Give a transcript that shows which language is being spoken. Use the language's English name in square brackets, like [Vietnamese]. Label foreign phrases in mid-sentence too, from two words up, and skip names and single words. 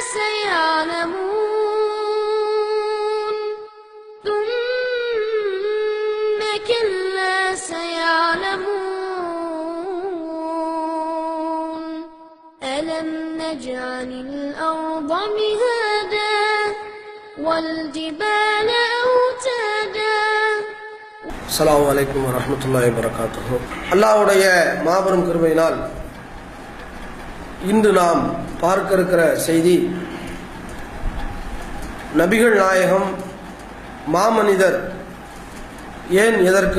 [Arabic] سيعلمون ثم كلا سيعلمون ألم نجعل الأرض مهادا والجبال أوتادا. السلام عليكم ورحمة الله وبركاته. [Tamil] அல்லாஹ்வுடைய மாபெரும் கிருபையினால் இன்று நாம் பார்க்க இருக்கிற செய்தி நபிகள் நாயகம் மாமனிதர் ஏன் எதற்கு